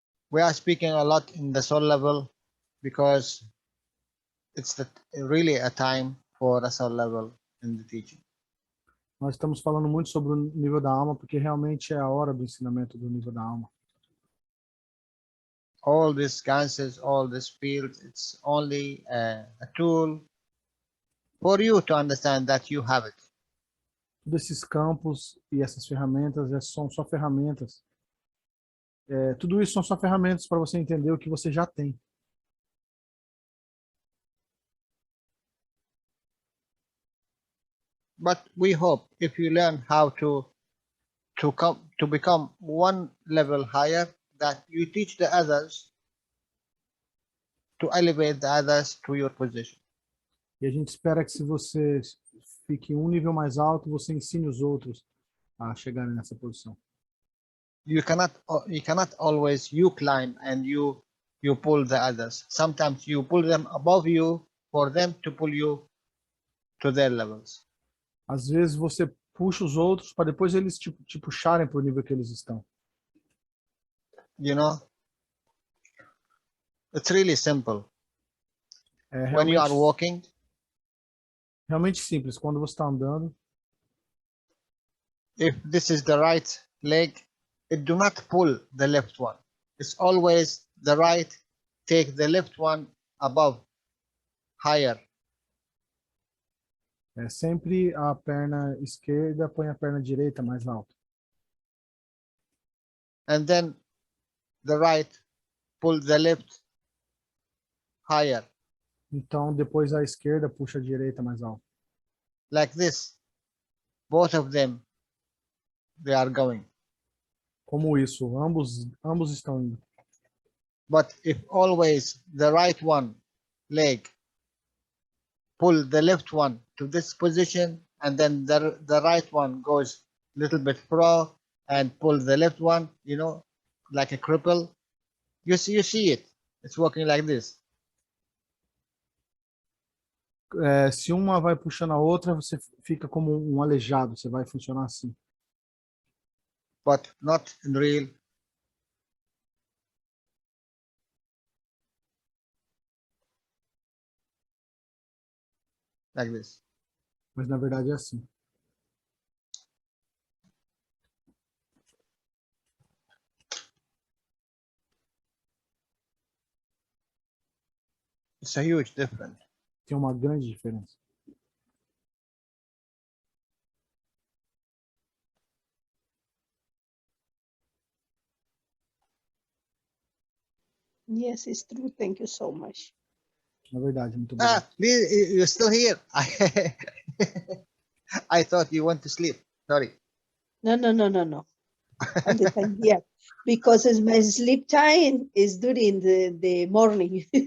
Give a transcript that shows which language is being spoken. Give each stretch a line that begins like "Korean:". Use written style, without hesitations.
English: We are speaking a lot in the soul level because it's really a time for a soul level in the teaching.
Portuguese: Nós estamos falando muito sobre o nível da alma, porque realmente é a hora do ensinamento do nível da alma.
English: All these ganses, all these fields, it's only a tool for you to understand that you have it.
Portuguese: Todos esses campos e essas ferramentas são só ferramentas. Tudo isso são só ferramentas para você entender o que você já tem.
English: But we hope if you learn how to become one level higher, that you teach the others to elevate the others to your position.
Portuguese: E a gente espera que se você fique um nível mais alto, você ensine os outros a chegarem nessa posição.
English: You cannot always you climb and you pull the others. Sometimes you pull them above you for them to pull you to their levels.
Portuguese: Às vezes você puxa os outros para depois eles te puxarem para o nível que eles estão.
English: You know, it's really simple.
Portuguese: É
English: When you are walking,
Portuguese: realmente simples. Quando você está andando,
English: if this is the right leg, it do not pull the left one. It's always the right, take the left one above, higher.
Portuguese: é sempre a perna esquerda põe a perna direita mais alto.
English: And then the right, pull the left higher.
Portuguese: Então depois a esquerda puxa a direita mais alto.
English: Like this. Both of them, they are going.
Portuguese: Como isso? Ambos estão indo.
English: But if always the right one leg pull the left one to this position, and then the right one goes a little bit pro and pull the left one, you know, like a cripple, you see it. It's working like this.
Portuguese: Se uma vai puxando a outra, você fica como um aleijado. Você vai funcionar assim.
English: But not in real. Like this.
Portuguese: Mas na verdade é assim.
English: It's a huge difference.
Portuguese: Tem uma grande diferença.
English: Yes, it's true. Thank you so much.
Portuguese: Na verdade, muito obrigado.
English: You're still here. I thought you went to sleep. Sorry. No. All the time here. Because my sleep time is during the morning.